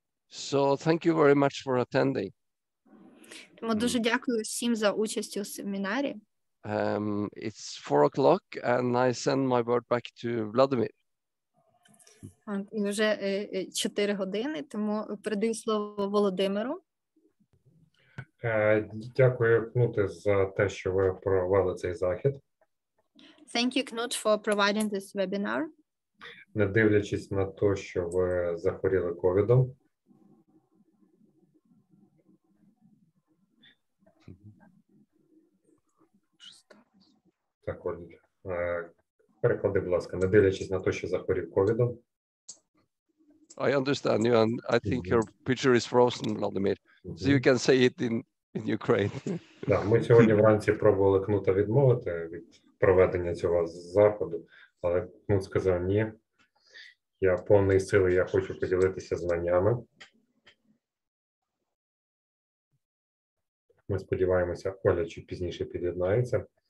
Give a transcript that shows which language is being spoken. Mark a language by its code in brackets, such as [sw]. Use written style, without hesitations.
[en] So thank you very much for attending. [uk] Тому дуже дякую всім за участь у семінарі. [en] It's 4 o'clock and I send my word back to Vladimir. [uk] І вже 4 години, тому передаю слово Володимиру. Дякую, Кнуте, за те, що ви провели цей захід. [en] Thank you, Knut, for providing this webinar. [uk] Не дивлячись на те, що ви захворіли ковідом. Так, Оль, переклади, будь ласка, не дивлячись на те, що захворів ковідом. [en] I understand you, and I think your picture is frozen, Vladimir. So you can say it in Ukraine. [uk] Да, ми сьогодні вранці пробували Кнута відмовити від проведення цього заходу, але Кнут сказав ні. Я повний сили, я хочу поділитися знаннями. Ми сподіваємося, Оля чуть пізніше під'єднається.